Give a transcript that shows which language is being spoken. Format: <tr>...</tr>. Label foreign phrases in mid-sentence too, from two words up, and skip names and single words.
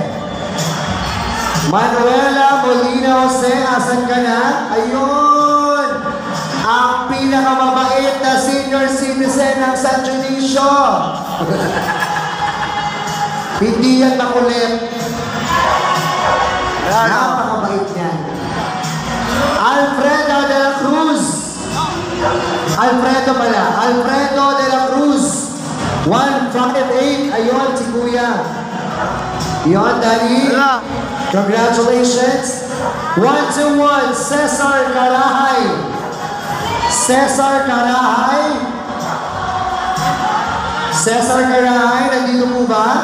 <tl>Manuela Molina Jose, asan ka na? Ayun! Ang pinakamabait na senior citizen ng San Dionisio. Hindi yan makulit. Napakabait niyan. Alfredo de la Cruz. Alfredo pala. Alfredo de la Cruz. 158. Ayun, si Kuya. Yun, Daddy. Congratulations. 121. Cesar Carahay. Cesar Carahay. Cesar Carahay, nandito po ba?</tl>